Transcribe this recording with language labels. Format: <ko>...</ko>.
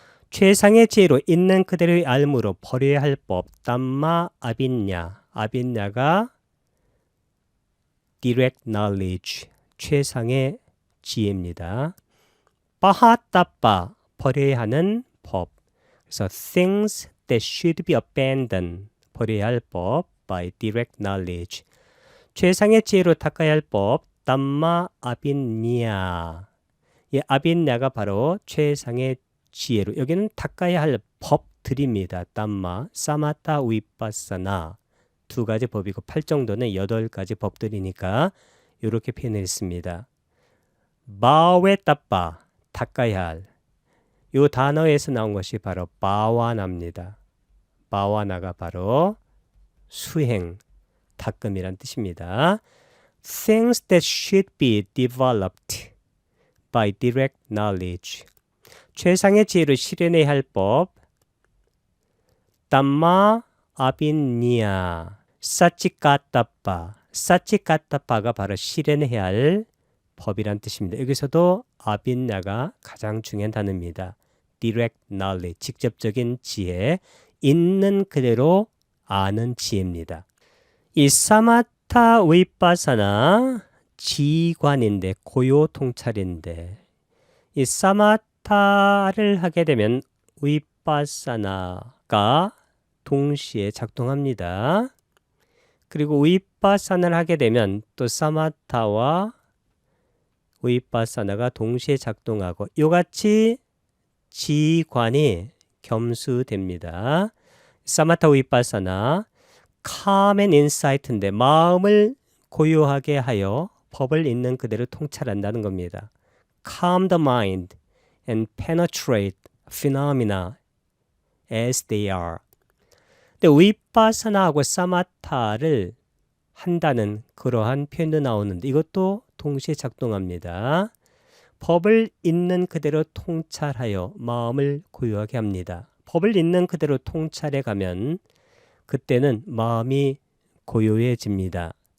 <ko>최상의 지혜로 있는 그대로의 알므로 버려야 할 법, 담마 아빈냐, 아빈냐가</ko> <en>direct knowledge,</en> <ko>최상의 지혜입니다. 빠하따빠, 버려야 하는 법. 그래서</ko> <en>things that should be abandoned,</en> <ko>버려야 할 법</ko> <en>by direct knowledge.</en> <ko>최상의 지혜로 닦아야 할 법, 담마 아빈냐. 이 아빈냐가 바로 최상의 지혜로, 여기는 닦아야 할 법들입니다. 담마, 사마타 우이파사나, 두 가지 법이고 8정도는 8가지 법들이니까 이렇게 표현했습니다. 바웨따빠, 닦아야 할, 이 단어에서 나온 것이 바로 바와나입니다. 바와나가 바로 수행, 닦음이란 뜻입니다.</ko> <en>things that should be developed by direct knowledge.</en> <ko>최상의 지혜로 실현해야 할 법. 담마 아빈니아 사치까따빠. 사치까따빠가 바로 실현해야 할 법이란 뜻입니다. 여기서도 아빈냐가 가장 중요한 단어입니다.</ko> <en>direct knowledge,</en> <ko>직접적인 지혜, 있는 그대로 아는 지혜입니다. 이 사마타 위파사나 지관인데 고요 통찰인데 이 사마타를 하게 되면 위파사나가 동시에 작동합니다. 그리고 위파사나를 하게 되면 또 사마타와 위파사나가 동시에 작동하고 이같이 지관이 겸수됩니다. 사마타 위파사나</ko> <en>calm and insight</en> <ko>인데 마음을 고요하게 하여 법을 있는 그대로 통찰한다는 겁니다.</ko> <en>Calm the mind and penetrate phenomena as they are.</en> <ko>근데 위파사나하고 사마타를 한다는 그러한 표현도 나오는데 이것도 동시에 작동합니다. 법을 있는 그대로 통찰하여 마음을 고요하게 합니다. 법을 있는 그대로 통찰해 가면 그때는 마음이 고요해집니다.</ko>